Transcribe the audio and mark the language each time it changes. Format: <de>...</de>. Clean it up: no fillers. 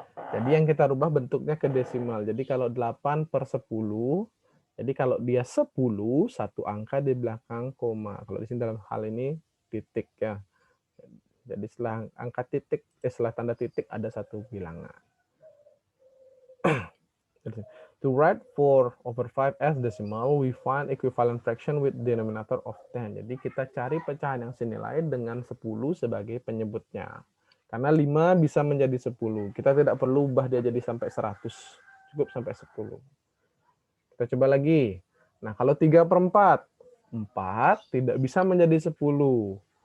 <id>Jadi yang kita rubah bentuknya ke desimal. Jadi kalau 8/10, jadi kalau dia 10, satu angka di belakang koma. Kalau di sini dalam hal ini titik ya. Jadi setelah angka titik, setelah tanda titik ada satu bilangan.</id> <en>To write 4/5 as decimal, we find equivalent fraction with denominator of 10.</en> <id>Jadi kita cari pecahan yang senilai dengan 10 sebagai penyebutnya. Karena 5 bisa menjadi 10. Kita tidak perlu ubah dia jadi sampai 100. Cukup sampai 10. Kita coba lagi. Nah, kalau 3/4. 4 tidak bisa menjadi 10.</id>